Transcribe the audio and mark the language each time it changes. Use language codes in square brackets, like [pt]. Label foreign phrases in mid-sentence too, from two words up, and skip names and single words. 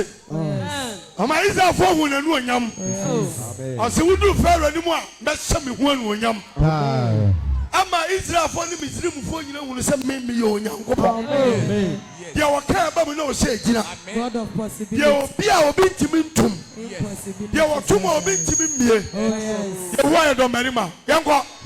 [ak] Ama Israel fo hu na nu onyam. Ase wudu Pharaoh ni mu a mehye me hu anu onyam. Ama Israel fo ni Misrim fo nyina hu se me ye onyankopon. Dia waka ba mu na o se gina. [en] God of possibility. [ak] Dia obi a obi ntimi ntum. Impossibility. Dia wotum a obi ntimi mie. Ye wo ya do marima. Yanko.